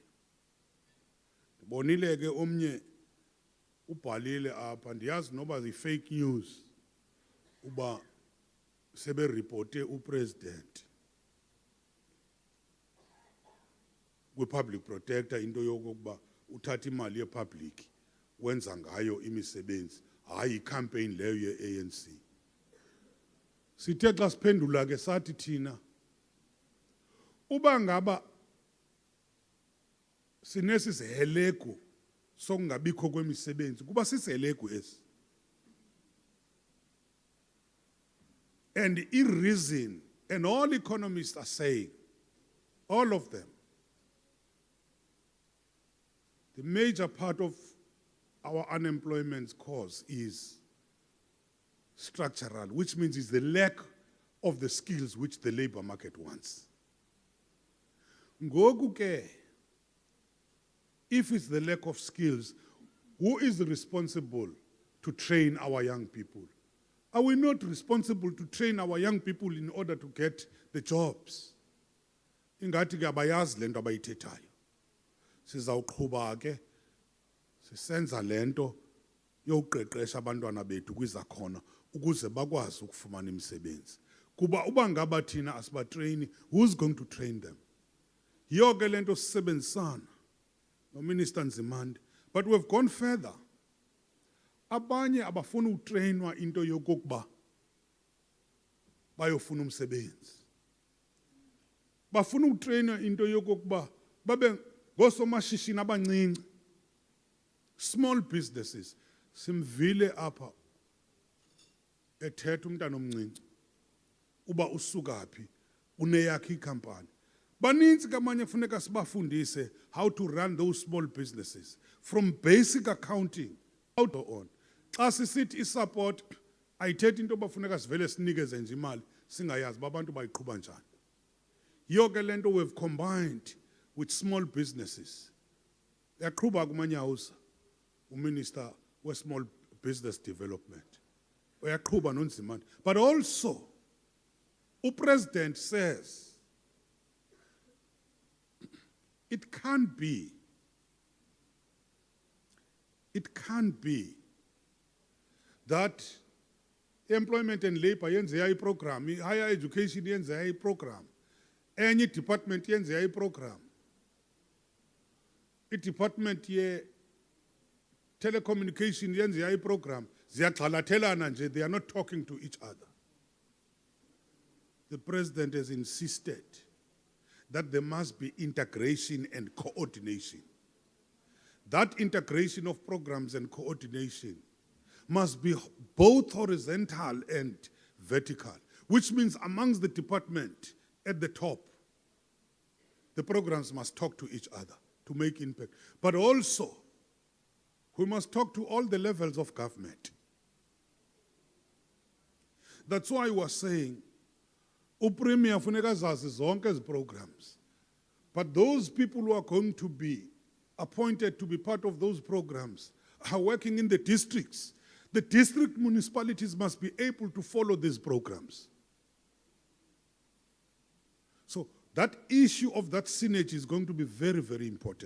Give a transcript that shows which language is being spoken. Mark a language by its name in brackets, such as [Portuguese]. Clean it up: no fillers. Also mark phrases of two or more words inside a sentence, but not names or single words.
[Xhosa] Ndibonile ke omnye ubhalile apha, ndiyazi noba yi- [English] fake news, [Xhosa] uba sebe-reporte upresident kwi- [English] public protector [Xhosa] into yokokuba uthatha imali ye-public wenza ngayo imisebenzi, hayi i-campaign leyo ye-ANC. Sithe xa siphendula ke sathi thina, uba ngaba sinesi sihelegu sokungabikho kwemisebenzi, kuba sisihelegu esi. [English] And the reason, and all economists are saying, all of them, the major part of our unemployment cause is structural, which means it's the lack of the skills which the labor market wants. [Xhosa] Ngoku ke, [English] if it's the lack of skills, who is responsible to train our young people? Are we not responsible to train our young people in order to get the jobs? [Xhosa] Ingathi ke abayazi le nto abayithethayo. Sizawuqhuba ke sisenza le nto yokuqeqesha abantwana bethu kwizakhono ukuze bakwazi ukufumana imisebenzi. Kuba uba ngaba thina asibatreyini, [English] who's going to train them? [Xhosa] Yiyo ke le nto sisebenzisana noMinister Nzimande. [English] But we've gone further. [Xhosa] Abanye abafuna utrainwa into yokokuba bayofuna umsebenzi. Bafuna utrainwa into yokokuba babe ngosomashishini abancinci. [English] Small businesses. [Xhosa] Simvile apha ethetha umntana omncinci. Uba usuka phi uneyakhe ikhampani. Baninzi kamanye funeka sibafundise [English] how to run those small businesses from basic accounting out on. [Xhosa] Xa sisithi isupport ayithethi into bafuneka sivele sinikeze nje imali singayazi babantu bayiqhuba njani. Yiyo ke le nto [English] we've combined with small businesses. [Xhosa] Uyaqhuba kumanyawuza uMinister we- [English] Small Business Development. [Xhosa] Uyaqhuba noNzimande. [English] But also, uPresident says it can't be that employment and labor [Xhosa] yenze yayi [English] program, higher education [Xhosa] yenze yayi [English] program, [Xhosa] enye department yenze yayi [English] program, [Xhosa] department ye telecommunication yenze yayi program, ziyagxalathelana nje, [English] they are not talking to each other. The president has insisted that there must be integration and coordination. That integration of programs and coordination must be both horizontal and vertical, which means amongst the department at the top, the programs must talk to each other to make impact. But also, we must talk to all the levels of government. That's why I was saying, [Xhosa] uPremier funeka zazi zonke ezi programs. [English] But those people who are going to be appointed to be part of those programs are working in the districts. The district municipalities must be able to follow these programs. So that issue of that synergy is going to be very, very important.